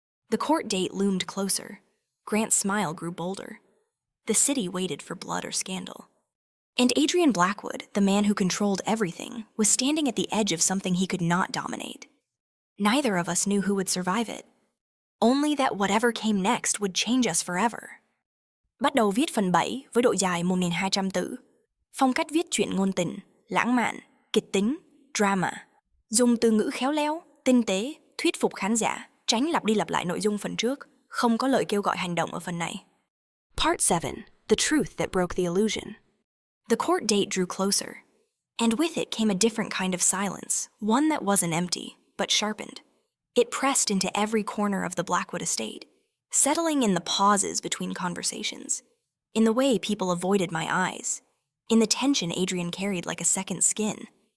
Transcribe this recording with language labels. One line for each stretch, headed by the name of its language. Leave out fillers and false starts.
English: The court date loomed closer. Grant's smile grew bolder. The city waited for blood or scandal. And Adrian Blackwood, the man who controlled everything, was standing at the edge of something he could not dominate. Neither of us knew who would survive it. Only that whatever came next would change us forever.
Vietnamese: Bắt đầu viết phần 7 với độ dài 1.200 từ. Phong cách viết truyện ngôn tình, lãng mạn, kịch tính, drama. Dùng từ ngữ khéo léo, tinh tế, thuyết phục khán giả, tránh lặp đi lặp lại nội dung phần trước, không có lời kêu gọi hành động ở phần này.
English: Part 7. The Truth That Broke the Illusion. The court date drew closer, and with it came a different kind of silence, one that wasn't empty, but sharpened. It pressed into every corner of the Blackwood estate, settling in the pauses between conversations, in the way people avoided my eyes, in the tension Adrian carried like a second skin.